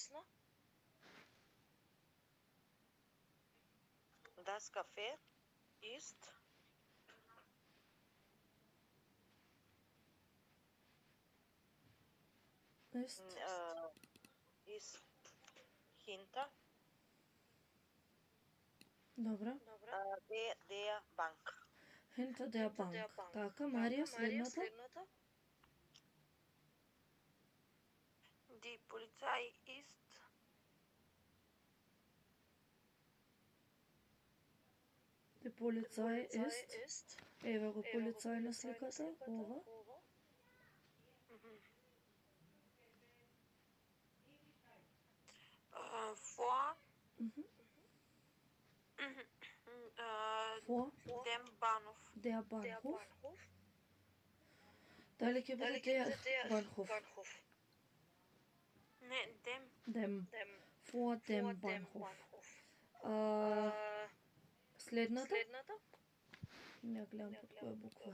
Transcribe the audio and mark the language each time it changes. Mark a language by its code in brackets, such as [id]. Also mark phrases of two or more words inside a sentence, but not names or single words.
[de] Das Café ist hinter [mk] Добра. [de] der Bank. Hinter der Bank. [mk] Така, Марија, следната. [de] Die Polizei ist Die Polizei ist. [mk] Ева го полицај на сликата, ова. [de] vor Vor dem Bahnhof. der Bahnhof. [mk] Дали ќе биде [de] der Bahnhof? [mk] Не, [de] Dem. Vor dem Bahnhof. [mk] Следната? Не гледам под која буква.